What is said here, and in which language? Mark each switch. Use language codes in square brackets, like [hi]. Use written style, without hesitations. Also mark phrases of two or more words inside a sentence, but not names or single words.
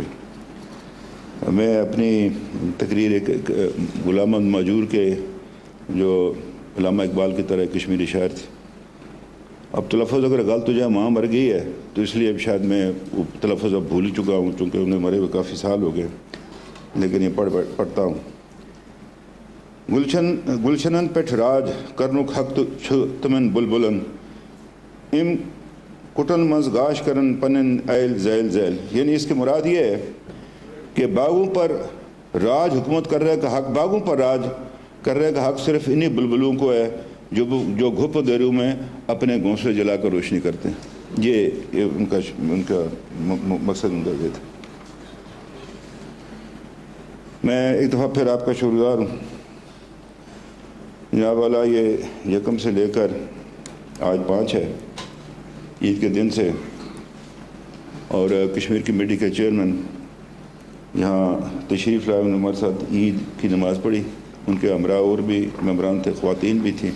[ur] میں اپنی تقریر ایک غلام احمد مہجور کے جو علامہ اقبال کی طرح کشمیری شاعر تھے، اب تلفظ اگر غلط ہو جائے، ماں مر گئی ہے تو اس لیے اب شاید میں وہ تلفظ اب بھول ہی چکا ہوں، چونکہ انہیں مرے ہوئے کافی سال ہو گئے، لیکن یہ پڑھتا ہوں. [ks] गुलशनन पेठ राज करनुक हक तमन बुलबुलन इम कुटन मज गाश करन पनन ऐल जैल जैल। [ur] یعنی اس کی مراد یہ ہے کہ باغوں پر راج حکومت کر رہے کا حق، باغوں پر راج کر رہے کا حق صرف انہی بلبلوں کو ہے جو گھپ دیروں میں اپنے گھونسلے جلا کر روشنی کرتے ہیں. یہ ان کا مقصد ان کا یہ تھا۔ میں ایک دفعہ پھر آپ کا شکر گزار ہوں جناب والا، یہ یکم سے لے کر آج 5 ہے، عید کے دن سے، اور کشمیر کمیٹی کے چیئرمین یہاں تشریف لائے، انہوں نے ہمارے ساتھ عید کی نماز پڑھی، ان کے ہمراہ اور بھی ممبران تھے، خواتین بھی تھیں۔